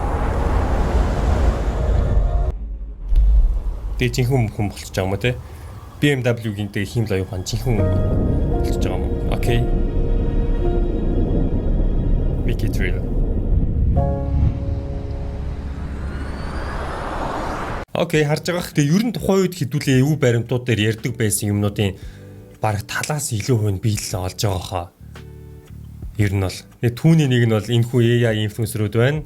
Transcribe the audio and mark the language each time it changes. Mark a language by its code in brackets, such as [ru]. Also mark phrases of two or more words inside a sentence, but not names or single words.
[mn] Тэгээ жинхэнэ хүн болчихж байгаа юм уу те. BMW-гийн хиймэл оюухан жинхэнэ болчихж байгаа юм. Окей. [en] Make it real. [mn] Окей, харж байгаа. Тэгээ ер нь тухайн үед хэдүүлээ эвгүй баримтууд дээр ярьдаг байсан юмнуудын бараг талаас илүү хувь биелэл олж байгаа хаа. Ер нь бол түүний нэг нь бол энэхүү AI инфлюенсерүүд байна.